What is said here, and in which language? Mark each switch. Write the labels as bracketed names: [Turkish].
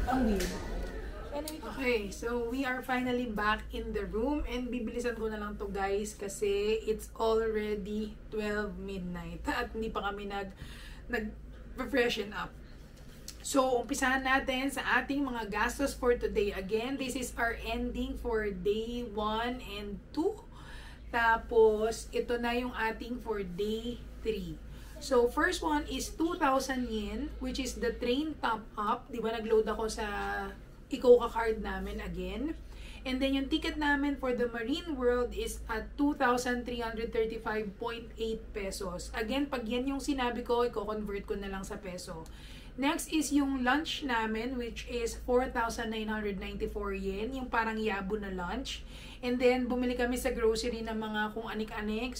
[English] Anyway, okay, so we are finally back in the room. [Filipino] And bibilisan ko na lang to guys kasi [English] it's already 12 midnight. [Filipino] At hindi pa kami nag-freshen up. So, umpisahan natin sa ating mga gastos [English] for today. Again, this is our ending for day 1 and 2. [Filipino] Tapos, ito na yung ating [English] for day 3. So, first one is 2,000 yen, which is the train top up. [Filipino] Di ba, nag-load ako sa Ikoka card namin again. And then, yung ticket namin [English] for the Marine World is at 2,335.8 pesos. [Filipino] Again, pag yan yung sinabi ko, i-convert ko na lang sa peso. [English] Next is [Filipino] yung lunch namin, [English] which is 4,994 yen. [Filipino] Yung parang yabo na lunch. [English] And then, [Filipino] bumili kami sa grocery ng mga kung anik-anik.